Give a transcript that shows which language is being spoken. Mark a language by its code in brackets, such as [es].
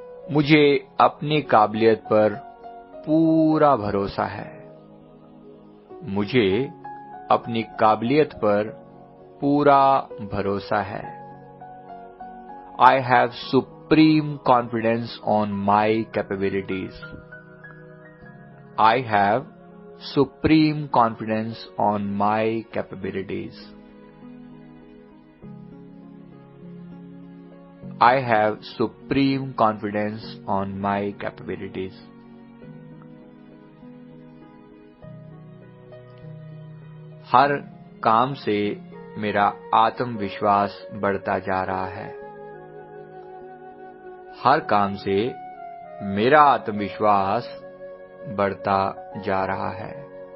[hi] मुझे अपनी काबिलियत पर पूरा भरोसा है। मुझे अपनी काबिलियत पर पूरा भरोसा है। [en] I have supreme confidence on my capabilities. I have supreme confidence on my capabilities. I have supreme confidence on my capabilities. [hi] हर काम से मेरा आत्मविश्वास बढ़ता जा रहा है। हर काम से मेरा आत्मविश्वास बढ़ता जा रहा है।